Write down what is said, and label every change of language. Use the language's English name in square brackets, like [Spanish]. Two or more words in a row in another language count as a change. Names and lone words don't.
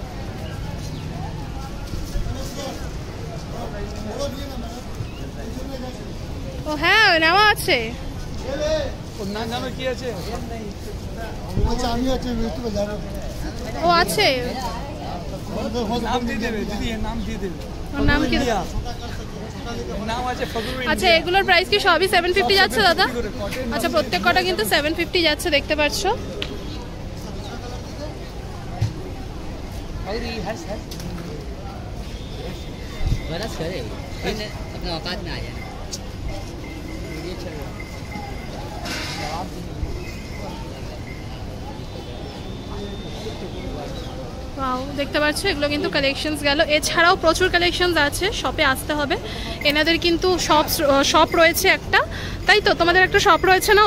[Bangla] ও হ্যাঁ নেওয়া আছে ও আছে নাম কি আচ্ছা এগুলোর প্রাইস কি সবই 750 যাচ্ছে দাদা আচ্ছা প্রত্যেকটা কিন্তু 750 যাচ্ছে দেখতে পাচ্ছো [Hindi] बरस करे फिर अपने औकात में आ जाए [Bangla] দেখতে পাচ্ছ এগুলো কিন্তু কালেকশনস গেল এছাড়াও প্রচুর কালেকশনস আছে শপে আসতে হবে এনাদের কিন্তু শপ রয়েছে একটা তাই তো তোমাদের একটা শপ রয়েছে না